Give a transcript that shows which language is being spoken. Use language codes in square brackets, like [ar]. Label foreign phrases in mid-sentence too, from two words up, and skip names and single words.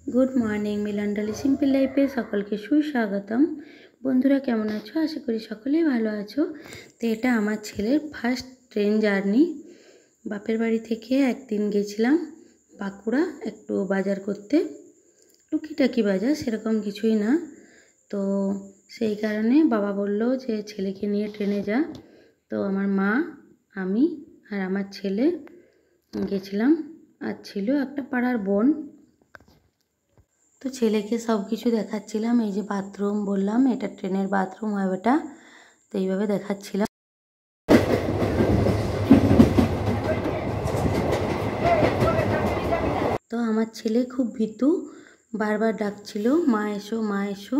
[en] good morning [bn] মিলনডালি সিম্পল লাইফে সকলকে সুস্বাগতম। বন্ধুরা কেমন আছো? আশা করি সকলেই ভালো আছো। তো এটা আমার ছেলের [en] first train journey. [bn] বাপের বাড়ি থেকে একদিন গেছিলাম বাঁকুড়া একটু বাজার করতে, টুকিটাকি বাজার সেরকম কিছুই না। তো সেই কারণে বাবা বললো যে ছেলেকে নিয়ে ট্রেনে যা। তো আমার মা আমি আর আমার ছেলে গেছিলাম। আর ছিলো একটা পাড়ার বোন। তো ছেলেকে সব কিছু দেখাচ্ছিলাম। এই যে বাথরুম বললাম, এটা ট্রেনের বাথরুম হয় বেটা। তো এইভাবে দেখাচ্ছিলাম। তো আমার ছেলে খুব ভীতু, বারবার ডাকছিল মা এসো মা এসো।